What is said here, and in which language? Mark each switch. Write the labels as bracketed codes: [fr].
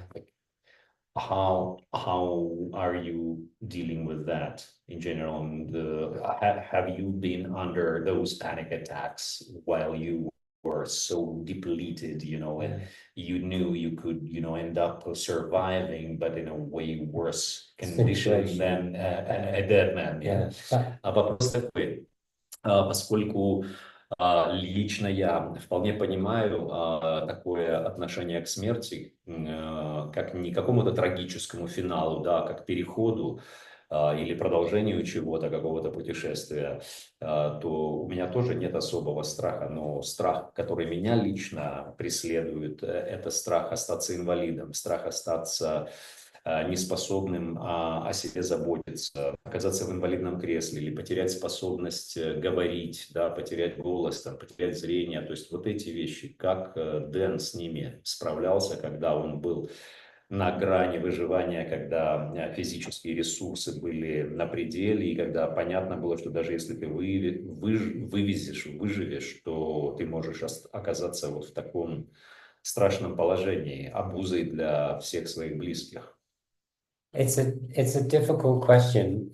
[en] Like, how are you dealing with that in general? And have you been under those panic attacks while you were so depleted, you know, and you knew you could, you know, end up surviving, but in a way worse condition than a dead man? [ru] Вопрос такой, поскольку лично я вполне понимаю такое отношение к смерти, как не к какому-то трагическому финалу, да, как к переходу или продолжению чего-то, какого-то путешествия, то у меня тоже нет особого страха. Но страх, который меня лично преследует, это страх остаться инвалидом, страх остаться неспособным о себе заботиться, оказаться в инвалидном кресле или потерять способность говорить, да, потерять голос, там, потерять зрение. То есть вот эти вещи, как Дэн с ними справлялся, когда он был на грани выживания, когда физические ресурсы были на пределе, и когда понятно было, что даже если ты выживешь, то ты можешь оказаться вот в таком страшном положении, обузой для всех своих близких. [en] It's a difficult question.